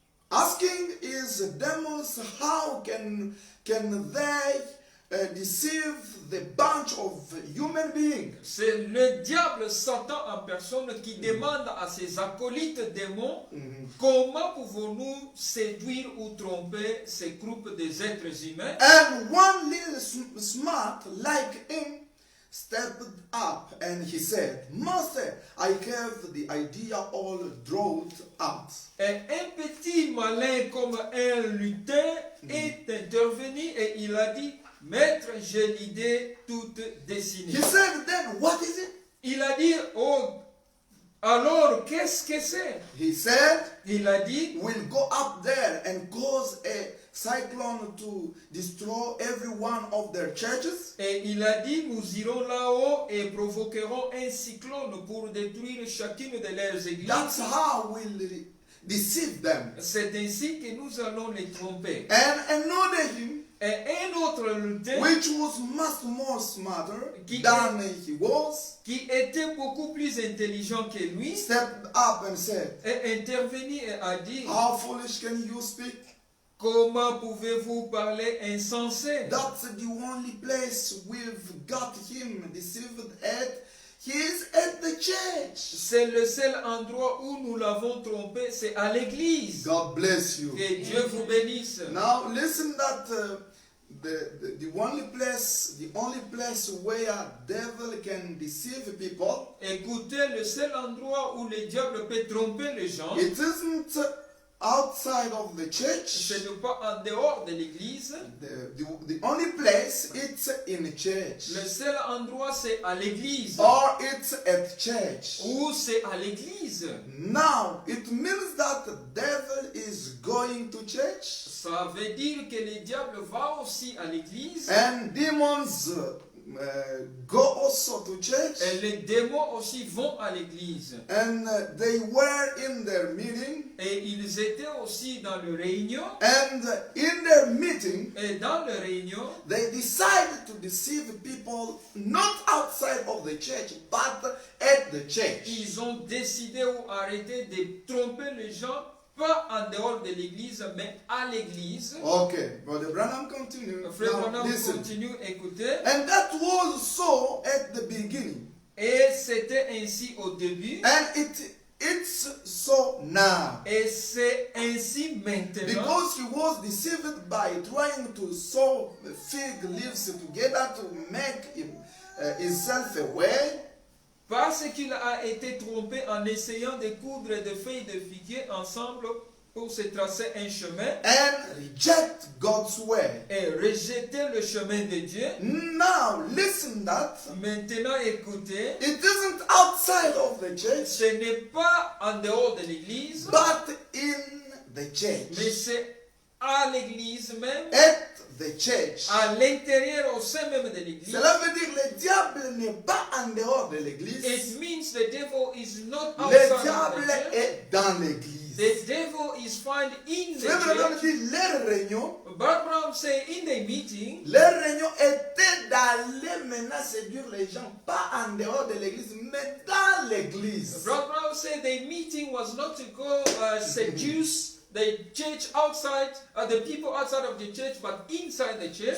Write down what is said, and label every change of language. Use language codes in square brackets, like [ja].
[en] Asking his demons, how can they deceive the bunch of human beings? [fr] C'est le diable Satan en personne qui demande à ses acolytes démons comment pouvons-nous séduire ou tromper ces groupes des êtres humains. [en] And one little smart like him stepped up and he said, Master, I have the idea all drawn out. [fr] Et un petit malin comme un lutin est intervenu et il a dit, Maître, j'ai l'idée toute dessinée. [en] He said, then what is it? [fr] Il a dit, oh, alors qu'est-ce que c'est? [en] He said, [fr] Il a dit, [en] we'll go up there and cause a cyclone to destroy every one of their churches. [fr] et il a dit, nous irons là-haut et provoquerons un cyclone pour détruire chacune de leurs églises. [en] That's how we'll deceive them. [fr] C'est ainsi que nous allons les tromper. [en] And another him, [fr] Et un autre lutin [en] which was much more smarter [fr] Qui- [en] than he was, [fr] qui était beaucoup plus intelligent que lui [en] stepped up and said, [fr] est intervenu et a dit, [en] how foolish can you speak? [fr] comment pouvez-vous parler insensé? [en] That's the only place we've got him deceived at. He's at the church. [fr] C'est le seul endroit où nous l'avons trompé, c'est à l'église. [en] God bless you. [fr] Que Dieu vous bénisse. [en] Now listen that the only place where devil can deceive people, [fr] Écoutez, le seul endroit où le diable peut tromper les gens, [en] it isn't outside of the church. [fr] Ce n'est pas en dehors de l'église. [en] The only place it's in church. [fr] Le seul endroit, c'est à l'église. [en] Or it's at church. [fr] Ou c'est à l'église. [en] Now, it means that the devil is going to church. [fr] Ça veut dire que le diable va aussi à l'église. [en] And demons go also to church. [fr] Et les démons aussi vont à l'église. [en] And they were in their meeting. [fr] Et ils étaient aussi dans le réunion. [en] And in their meeting, [fr] Et dans le réunion, [en] they decided to deceive people not outside of the church, but at the church. [fr] ils ont décidé ou arrêté de tromper les gens, pas en dehors de l'église, mais à l'église. [en] Okay, Brother Branham continue. [fr] Frère [en] Now, [fr] Branham [en] listen. [fr] continue, écoutez. [en] And that was so at the beginning. [fr] Et c'était ainsi au début. [en] And it's so now. [fr] Et c'est ainsi maintenant. [en] Because he was deceived by trying to sew fig leaves together to make himself away. [fr] Parce qu'il a été trompé en essayant de coudre des feuilles de figuier ensemble pour se tracer un chemin [en] And reject God's way. [fr] et rejeter le chemin de Dieu. [en] Now listen that [fr] Maintenant, écoutez, [en] it isn't outside of the church, [fr] ce n'est pas en dehors de l'église, [en] but in the [fr] mais [en] church. [fr] c'est à l'église même, [en] At the church. [fr] à l'intérieur, au sein même de l'église. Cela veut dire que le diable n'est pas en dehors de l'église. [en] It means the devil is not [fr] Le [en] outside of the [fr] diable [en] church. [fr] est dans l'église. [en] The devil is found in the [fr] Frère Branham [en] church. [fr] dit leur réunion, [en] Barbara say in the meeting, [fr] leur réunion était d'aller maintenant séduire les gens, pas en dehors de l'église, mais dans l'église. [en] Barbara said the meeting was not to go seduce the church outside, the people outside of the church, but inside the church.